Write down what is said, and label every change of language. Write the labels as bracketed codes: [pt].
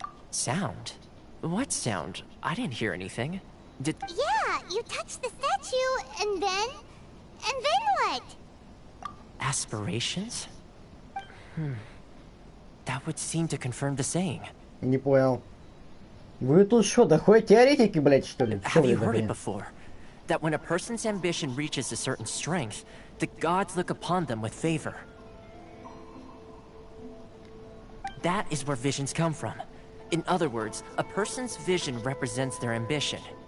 [en] Sound? What sound? I didn't hear anything. Yeah, you touched the statue, and then what? Aspirations? That would seem to confirm the saying. [ru] Не понял. Вы тут что, доходят теоретики, блядь, что ли? [en] Have you heard it before? That when a person's ambition reaches a certain strength, the gods look upon them with favor. That is where visions come from. In other words, a person's vision represents their ambition.